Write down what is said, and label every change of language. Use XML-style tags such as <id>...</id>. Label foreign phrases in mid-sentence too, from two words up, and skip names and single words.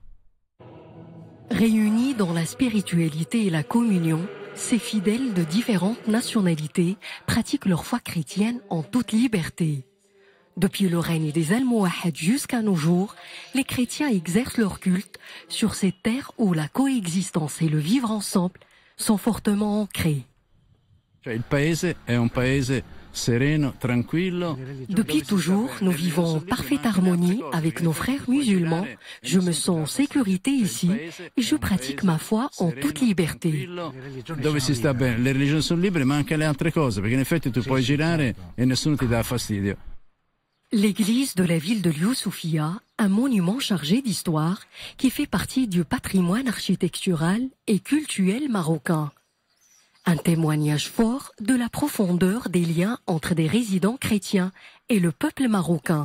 <fr>Réunis dans la spiritualité et la communion, ces fidèles de différentes nationalités pratiquent leur foi chrétienne en toute liberté. Depuis le règne des Almohades jusqu'à nos jours, les chrétiens exercent leur culte sur ces terres où la coexistence et le vivre ensemble sont fortement ancrés.</fr> <it>Il paese è un paese</it> <fr>Depuis toujours, nous vivons en parfaite harmonie avec nos frères musulmans. Je me sens en sécurité ici et je pratique ma foi en toute liberté.</fr> <it>Dove si sta bene, le religioni sono libere, ma anche le altre cose, perché in effetti tu puoi girare e nessuno ti dà fastidio.</it> <fr>L'église de la ville de Youssoufia, un monument chargé d'histoire qui fait partie du patrimoine architectural et cultuel marocain. Un témoignage fort de la profondeur des liens entre des résidents chrétiens et le peuple marocain.</fr>